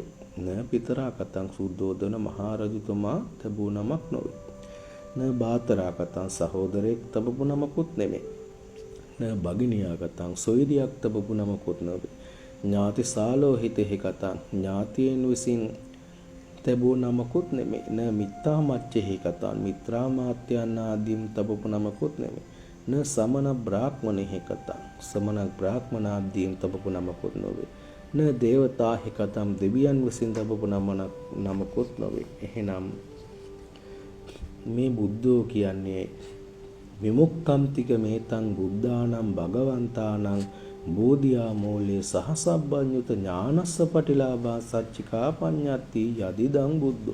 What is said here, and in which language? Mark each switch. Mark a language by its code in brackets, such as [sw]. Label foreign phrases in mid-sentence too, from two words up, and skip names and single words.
[pi] න පිතරා කතං [si] සුද්ධෝදන මහා රජතුමා තිබූ නමක් නොවේ. [pi] න බාතරා කතං [si] සහෝදරයෙක් තිබූ නමකුත් නෙමෙයි. [pi] න භගිනියා කතං [si] සොයුරියක් තිබූ නමකුත් නොවේ. [pi] ඥාති සාලෝහිතෙහි කතං [si] ඥාතියන් විසින් තිබූ නමකුත් නෙමෙයි. [pi] න මිත්තා මච්චෙහි කතං [si] මිත්‍රා මාත්‍යයන් ආදීන් තිබූ නමකුත් නෙමෙයි. [pi] න සමන බ්‍රාහ්මණෙහි කතං [si] සමන බ්‍රාහ්මණ ආදීන් තිබූ නමකුත් නොවේ. [pi] න දේවතාහි කතං [si] දෙවියන් විසින් තිබූ නමකුත් නොවේ. එහෙනම් මේ බුද්ධෝ කියන්නේ [pi] විමුක්ඛන්තික මේතං බුද්ධානම් භගවන්තානම් බෝධියා මූලේ සහසබ්බඤ්ඤුත ඥානස්ස පටිලාභා සච්චිකා පඤ්ඤත්ති යදිදං බුද්ධෝ.